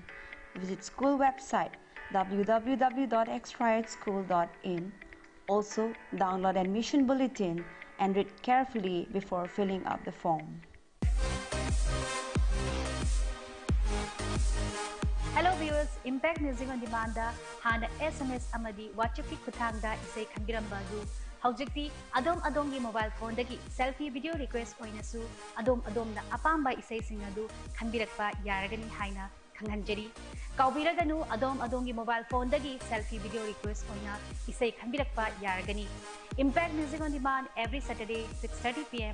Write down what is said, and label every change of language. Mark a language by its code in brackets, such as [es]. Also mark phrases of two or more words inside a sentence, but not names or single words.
[en] Visit school website www.extraedschool.in. Also, download admission bulletin and read carefully before filling up the form. [mni] viewers, Impact Music on Demand da hana SMS amadi WhatsApp ki kuthangda isai khanbiramba du haujikti adom gi [en] mobile phone [mni] dagi [en] selfie video request [mni] oinasu adom na apamba isai singadu khanbirakpa yaragani haina khanghanjari kaubiraganu adom gi [en] mobile phone [mni] dagi [en] selfie video request [mni] oina isai khanbirakpa yaragani. [en] Impact Music on Demand every Saturday 6:30 p.m.